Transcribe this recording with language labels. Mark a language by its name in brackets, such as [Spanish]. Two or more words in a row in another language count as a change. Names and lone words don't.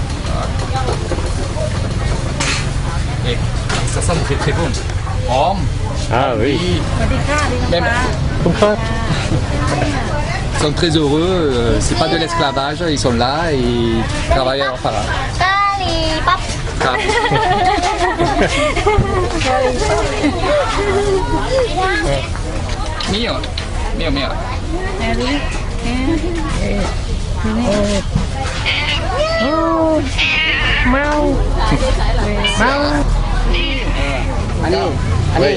[French] Voilà. Et ça sent très très bon. Oh, Ah oui. même, Comme ça. ils sont très heureux, c'est pas de l'esclavage, ils sont là et ils travaillent à leurs parents. [Thai] กะหรี่ปั๊บ ครับ Mio, mio. [French] Oui.